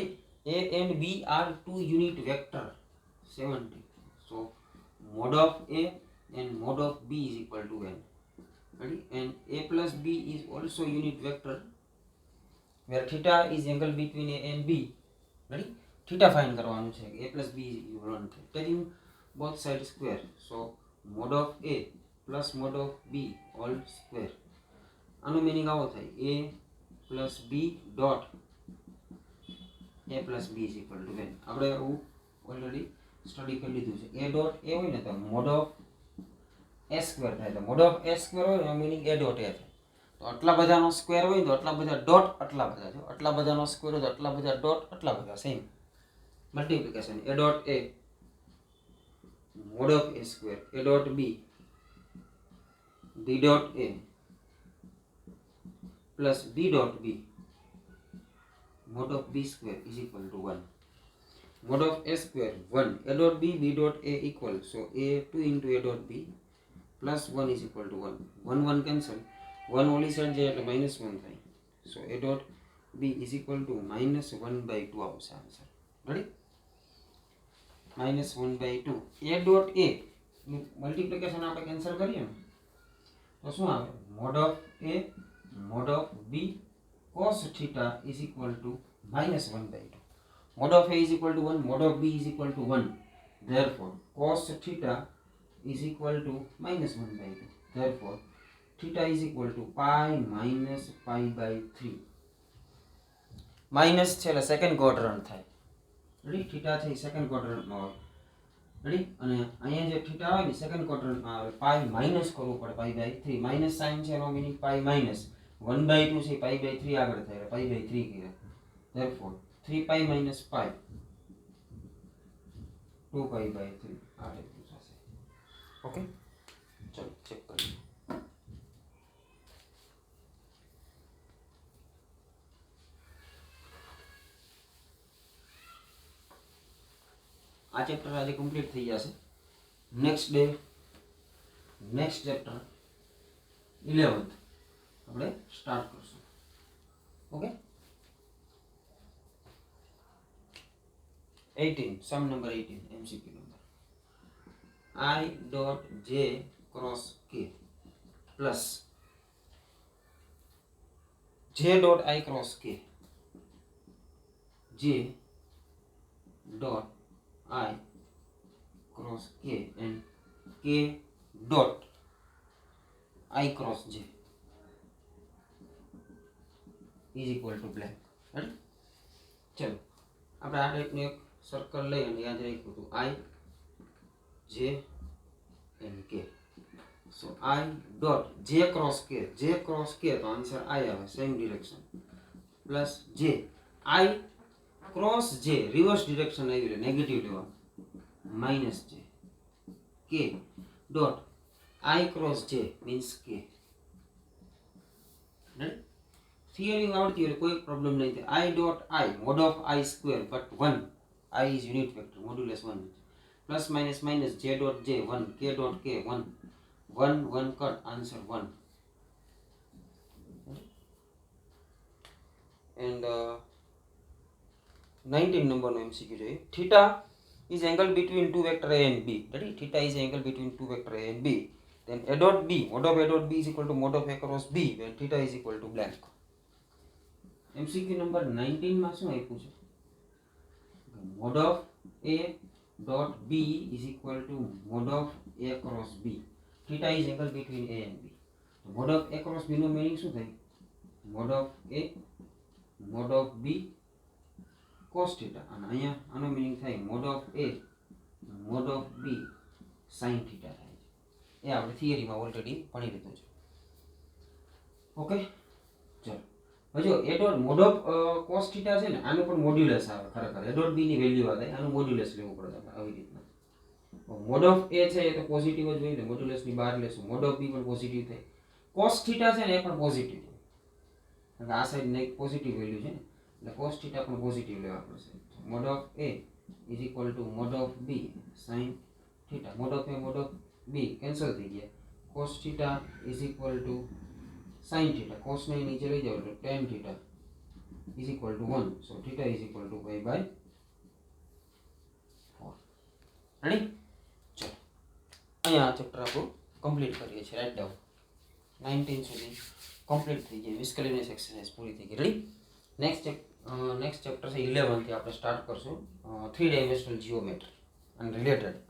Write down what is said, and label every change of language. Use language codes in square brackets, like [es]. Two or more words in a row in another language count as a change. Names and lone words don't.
[en] A and B are two unit vector. 70. So mod of A and mod of B is equal to n. Ready? And A plus B is also unit vector where theta is angle between A and B. Ready? Theta find [gu] કરવાનું છે. [en] A plus B is equal to taking both sides square. So mod of A plus mod of B whole square. [gu] આનો મિનિંગ આવો થાય [en] A plus B dot A plus B is equal to one. [gu] આપણે એવું [en] already study [gu] કરી લીધું છે. [en] A dot A [gu] હોય ને તો [en] mod of A square [gu] થાય. તો [en] mod of A square [gu] હોય એનો મિનિંગ [en] A dot A [gu] થાય. તો આટલા બધાનો સ્ક્વેર હોય તો આટલા બધા ડોટ આટલા બધા છે. આટલા બધાનો સ્ક્વેર હોય તો આટલા બધા ડોટ આટલા બધા [en] same multiplication. A dot A mod of A square A dot B B dot A plus B dot B mod of b square is equal to 1. Mod of a square 1. A dot b b dot a equal. So a 2 into a dot b plus 1 is equal to 1. [gu] 1 1 cancel. 1 [en] only side [gu] જાય એટલે -1 થાય. [en] So a dot b is equal to -1/2 આવશે answer. Ready? -1/2. a dot a multiplication [gu] આપણે કેન્સલ કરીએ ને તો શું આવે? [en] mod of a mod of b cos theta is equal to -1/2. Mod of a is equal to 1, mod of b is equal to 1. Therefore, cos theta is equal to -1/2. Therefore, theta is equal to pi minus pi by 3. [gu] માઇનસ છે એટલે [en] second quadrant [gu] થાય. રેડી? થીટા છે [en] second quadrantમાં [gu] આવે. રેડી? અને અહીંયા જે થીટા આવે ને [en] second quadrantમાં [gu] આવે. [en] pi minus [gu] કરવું પડે [en] pi by 3. [gu] માઇનસ સાઇન છે એનો મીનિંગ [en] pi minus 1/2 [gu] છે [en] pi by 3 [gu] આગળ થાય [en] pi by 3 [gu] કીધા. [en] Therefore 3 pi minus pi 2 pi by 3 [gu] આ રીતનું થશે. ઓકે, ચલો ચેક કરીએ. આ ચેપ્ટર આજે કમ્પ્લીટ થઈ જશે. [en] next day next chapter 11th [gu] આપણે સ્ટાર્ટ કરશું. [en] okay, 18 sum number 18 MCQ number I dot j cross k plus j dot I cross k j dot I cross k and k dot I cross j is equal to blank. Right? [gu] ચલો આપણે આ ટાઈપનું એક સર્કલ લઈ અને યાદ રાખ્યું હતું [en] I j and k. So I dot j cross k તો answer I આવે same direction plus j I cross j reverse direction [gu] આવી એટલે નેગેટિવ લેવાનું [en] minus j k dot I cross j means k. [gu] થિયરી આવડતી હોય કોઈ પ્રોબ્લેમ નહીં થાય. [en] I dot I mod of I square but 1 I is unit vector modulus 1 plus minus minus j dot j 1 k dot k 1 1 1 cut answer 1. And 19 number no MCQ જોઈએ. theta is angle between two vector a and b. Ready? Theta is angle between two vector a and b. Then a dot b mod of a dot b is equal to mod of a cross b when theta is equal to blank. MCQ number [gu] 19 માં શું આપ્યું છે? [en] mod of a dot b is equal to mod of a cross b. Theta is angle between a and b. So mod of a cross b [gu] નો meaning શું થાય? [en] mod of a mod of b cos theta [gu] અને અહીંયા આનો meaning થાય [en] mod of a mod of b sin theta [gu] થાય છે. એ આપણે થિયરીમાં ઓલરેડી ભણી લીધું છે. ઓકે, ચલો હવે જો [en] a dot mod of cos theta [gu] છે ને આનું પણ મોડ્યુલસ આવે ખરેખર. [en] a dot b [gu] ની વેલ્યુ આવે આનું મોડ્યુલસ લેવું પડે આપણે આવી રીતના. [en] mod of a [gu] છે એ તો પોઝિટિવ જ હોય ને મોડ્યુલસ ની બહાર લેશું. [en] mod of b [gu] પણ પોઝિટિવ થાય. [en] cos theta [gu] છે ને એ પણ પોઝિટિવ થાય કારણ કે આ સાઈડ ને એક [en] positive value [gu] છે ને એટલે [en] cos theta [gu] પણ પોઝિટિવ લેવા પડશે. [en] mod of a is equal to mod of b sin theta. mod of a mod of b [gu] કેન્સલ થઈ ગયા. [en] cos theta is equal to sin theta. [gu] cos ને નીચે લઈ જાવ એટલે [en] tan theta is equal to 1. so theta is equal to pi by 4. [gu] રેડી? ચલો અહીંયા આ ચેપ્ટર આપણું કમ્પ્લીટ કરીએ છીએ. [en] right down [gu] 19 સુધી કમ્પ્લીટ થઈ ગઈ. [en] miscellaneous exercise [gu] પૂરી થઈ ગઈ. રેડી? [en] next chapter [gu] છે 11 થી આપણે સ્ટાર્ટ કરશું [en] 3 dimensional geometry [gu] અને રિલેટેડ.